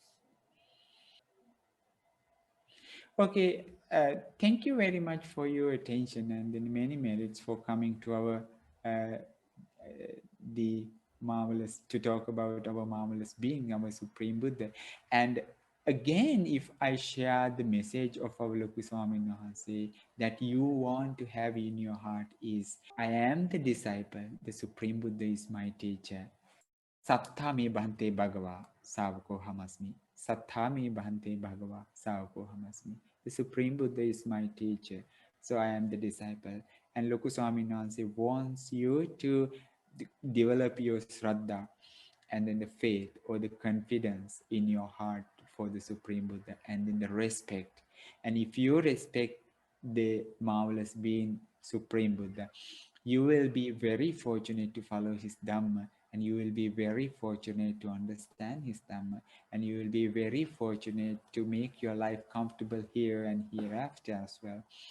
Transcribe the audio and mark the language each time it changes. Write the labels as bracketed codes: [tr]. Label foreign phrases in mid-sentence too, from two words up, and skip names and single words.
[en] Okay, thank you very much for your attention and the many merits for coming to our the marvelous, to talk about our marvelous being, our Supreme Buddha. And again, if I share the message of our Loku Swamin Wahanse that you want to have in your heart is, I am the disciple, the Supreme Buddha is my teacher. [pi] Sattha me bhante bhagava savako hamasmi. Sattha me bhante bhagava savako hamasmi. [en] The Supreme Buddha is my teacher, so I am the disciple. And Loku Swamin Wahanse wants you to develop your Shraddha, and then the faith or the confidence in your heart for the Supreme Buddha, and then the respect. And if you respect the marvelous being Supreme Buddha, you will be very fortunate to follow his Dhamma, and you will be very fortunate to understand his Dhamma, and you will be very fortunate to make your life comfortable here and hereafter as well.